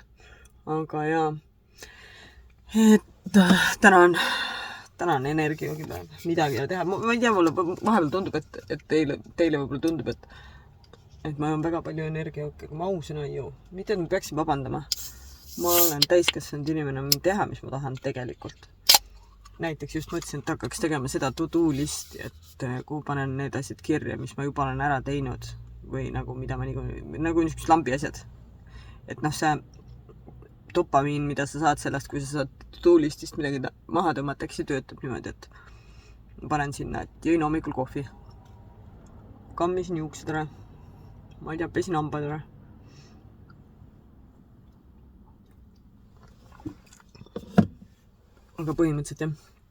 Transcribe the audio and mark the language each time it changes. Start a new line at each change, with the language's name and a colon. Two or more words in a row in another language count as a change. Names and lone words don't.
Estonian: Aga jaa, et täna on energia küll, midagi ei teha. Ma ei tea, mulle vahepeal tundub, et teile võib-olla tundub, et ma olen väga palju energia, kui ma ausõna ei joo. Mitte, et ma peaksin vabandama. Ma olen täiskasvanud inimene, ma teha, mis ma tahan tegelikult. Näiteks just mõtlesin, et hakkaks tegema seda to-do listi, et kuhu panen need asjad kirja, mis ma juba olen ära teinud või nagu mida ma nagu niisugused lambi asjad. Et see dopamiin, mida sa saad sellest, kui sa saad to-do listist midagi maha tõmmata, eks see töötab niimoodi, et panen sinna, et jõin hommikul kohvi. Kammisin juuksed ära. Ma ei tea, pesin hambad ära. Aga põhimõtteliselt jah.